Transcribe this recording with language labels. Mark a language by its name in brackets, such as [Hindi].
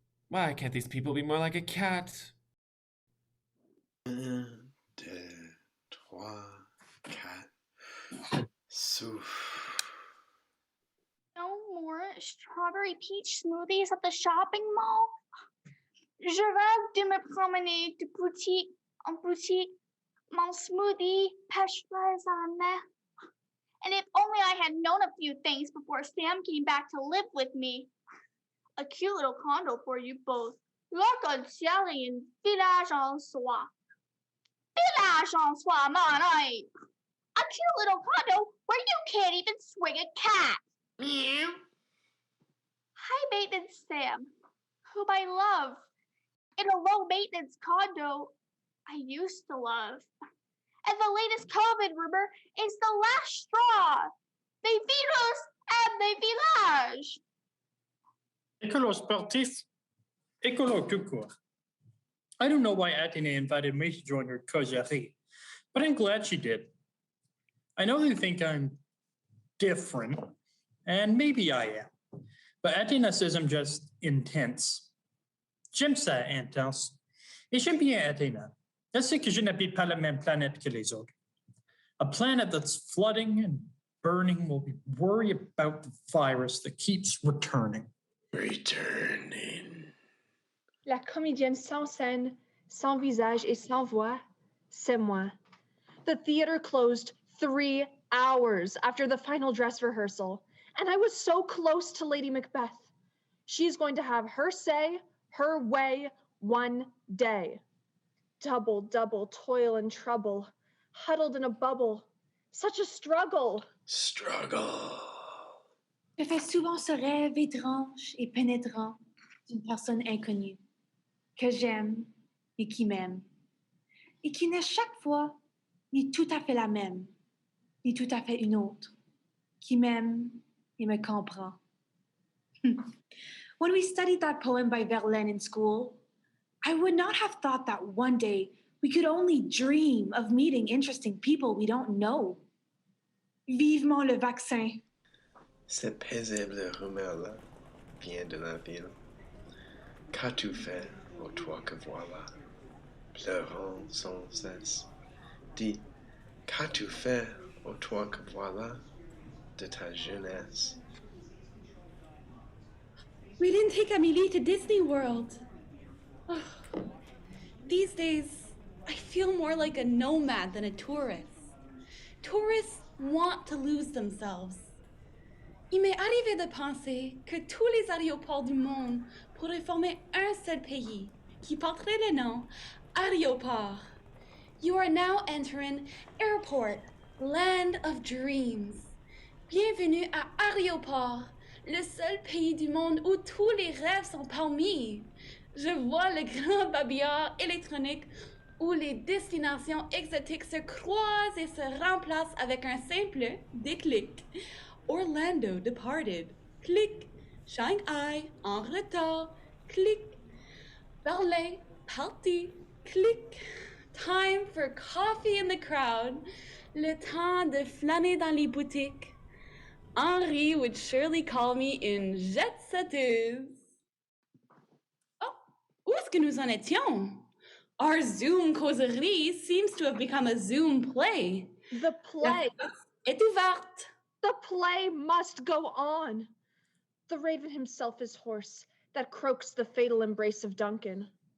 [English] Why can't these people be more like a cat? 1, 2, 3, 4. Souffle. No more strawberry peach smoothies at the shopping mall. [French] Je rêve de me promener de boutique en boutique. Mon smoothie pêcherait à la mer. [English] And if only I had known a few things before Sam came back to live with me. A cute little condo for you both. [French] L'arc-en-ciel et un village en soi. Village en soi, mon eye. [English] A cute little condo where you can't even swing a cat. Meow. High maintenance Sam, whom I love. In a low maintenance condo I used to love. And the latest COVID rumor is the last straw. [French] Des virus and des villages. Écolo sportif, écolo tout court. [English] I don't know why Athénée invited me to join her causerie, but I'm glad she did. I know they think I'm different, and maybe I am, but Athéna says I'm just intense. [French] J'aime ça, intense. Et j'aime bien Athéna. Elle sait que je n'habite pas la même planète que les autres. [English] A planet that's flooding and burning will be worried about the virus that keeps returning. Returning. [French] La comédienne sans scène, sans visage et sans voix, c'est moi. [English] The theater closed 3 hours after the final dress rehearsal, and I was so close to Lady Macbeth. She's going to have her say, her way, one day. Double, double toil and trouble, huddled in a bubble. Such a struggle. Struggle. [French] Je fais souvent ce rêve étrange et pénétrant d'une personne inconnue, que j'aime et qui m'aime. et qui n'est chaque fois ni tout à fait la même, ni tout à fait une autre, qui m'aime et me comprend. [English] When we studied that poem by Verlaine in school, I would not have thought that one day we could only dream of meeting interesting people we don't know. [French] Vivement le vaccin. Cette paisible rumeur-là vient de la ville. Qu'as-tu fait, ô toi que voilà, pleurant sans cesse? Dis, qu'as-tu fait, ô toi que voilà, de ta jeunesse? [English] We didn't take Amélie to Disney World. Oh, these days, I feel more like a nomad than a tourist. Tourists want to lose themselves. [French] Il m'est arrivé de penser que tous les aéroports du monde pourraient former un seul pays qui porterait le nom aéroport. [English] You are now entering airport, land of dreams. [French] Bienvenue à aéroport, le seul pays du monde où tous les rêves sont permis. Je vois le grand babillard électronique où les destinations exotiques se croisent et se remplacent avec un simple déclic. [English] Orlando departed. Click. Shanghai [French] en retard. [English] Click. [French] Berlin parti. Click. [English] Time for coffee in the crowd. [French] Le temps de flâner dans les boutiques. [English] Henri would surely call me [French] une jet-setteuse. Oh, où est-ce que nous en étions? [English] Our Zoom causerie seems to have become a Zoom play. The play. [French] Est ouverte. [English] The play must go on. The raven himself is hoarse, that croaks the fatal embrace of Duncan.